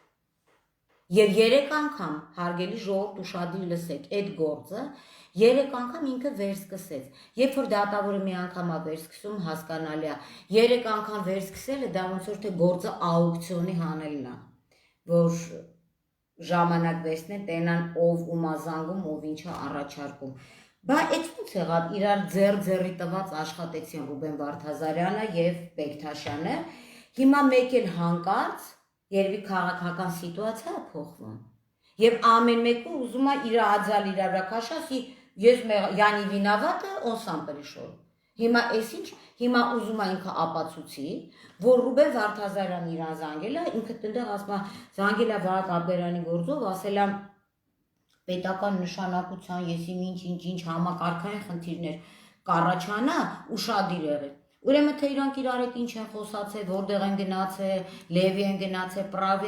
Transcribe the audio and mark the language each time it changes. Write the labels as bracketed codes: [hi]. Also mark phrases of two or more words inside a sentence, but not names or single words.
[hy] Եվ 3 անգամ, հարգելի ժողովուրդ, ուշադիր լսեք, այդ գործը 3 անգամ ինքը վերսկսեց։ Երբ որ դատավորը մի անգամ է վերսկսում, հասկանալի է։ 3 անգամ վերսկսելը դա ոնց որ թե գործը աուկցիոնի հանելն է, որ ժամանակ վերցնեն, տենան ով ում ազանգում, ով ինչա առաջարկում։ Բա այդ ոնց եղավ, իրար ձեռի տված աշխատեցին Ռուբեն Վարդազարյանը եւ Բեկթաշյանը։ Հիմա մեկ էլ հանկարծ երևի քաղաքական սիտուացիա է փոխվում։ Եվ ամեն մեկը ուզում է իր աջալ իր վրա քաշասի, ես [ru] я не виновата, он сам пришел։ [hy] Հիմա էսինչ, հիմա ուզում է ինքը ապացուցի, որ Ռուբեն Վարդազարյանն իրան զանգել է, ինքը տնդեղ ասում է, զանգել է Վահա Գաբգերանի գործով, ասել է պետական նշանակության, ես ինչ համակարգային խնդիրներ կառաջանա, ուշադիր եղեք։ Ուրեմն թե իրանք իրար հետ ինչ են խոսացել, որտեղ են գնացել, Լևի են գնացել, Պրավի